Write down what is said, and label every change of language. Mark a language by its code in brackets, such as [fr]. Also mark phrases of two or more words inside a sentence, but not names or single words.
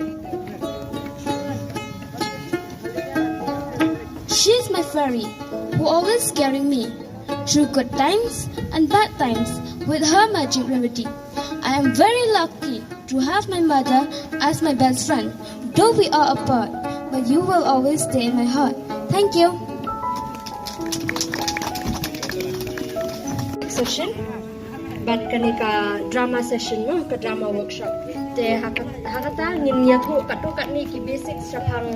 [en] She is my fairy, who always carrying me through good times and bad times with her magic remedy. I am very lucky to have my mother as my best friend. Though we are apart, but you will always stay in my heart. Thank you. Session, but [kha] kanika [en] drama session [kha] no, ka [en] drama workshop. [kha] Te hakata ngin tu kat ni ki basic syapang